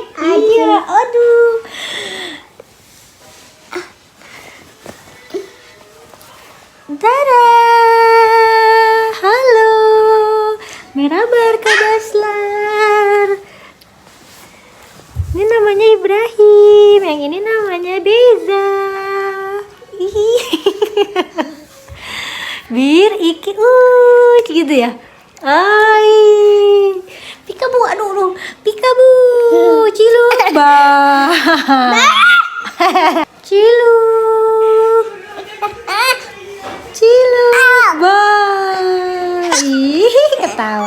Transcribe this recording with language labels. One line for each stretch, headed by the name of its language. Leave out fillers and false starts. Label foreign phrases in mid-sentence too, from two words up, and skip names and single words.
Indonesian: Iya, aduh. Tada!
Turkish: Halo, Merabar Kadaslar.
Indonesian: Ini namanya Ibrahim, yang ini namanya Beza.
Turkish: Bir, iki,
Indonesian: gitu ya. Ay, Pikabu, aduh, Pikabu, ciluk, bah, ciluk, ciluk, bah, ih, ketawa.